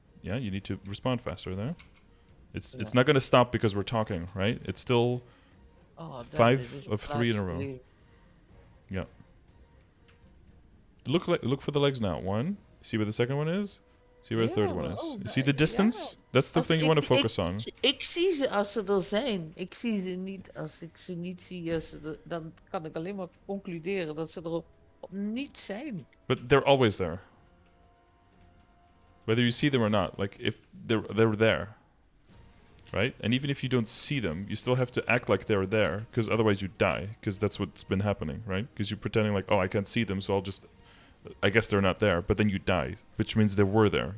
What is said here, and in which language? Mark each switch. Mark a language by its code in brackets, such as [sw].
[en] Yeah, you need to respond faster there. It's not gonna stop because we're talking, right? It's still 5 of 3 in a row. Yeah. Look for the legs now. 1. See where the second one is? See where the third one is? You see the distance? That's the thing you want to focus on. [nl] Ik zie ze als ze er zijn. Ik zie ze niet als ik ze niet zie. Dan kan ik alleen maar concluderen dat ze er niet zijn. [en] But they're always there. Whether you see them or not, like if they're there. Right? And even if you don't see them, you still have to act like they're there, because otherwise you die, because that's what's been happening, right? Because you're pretending like, oh, I can't see them, so I guess they're not there, but then you die, which means they were there.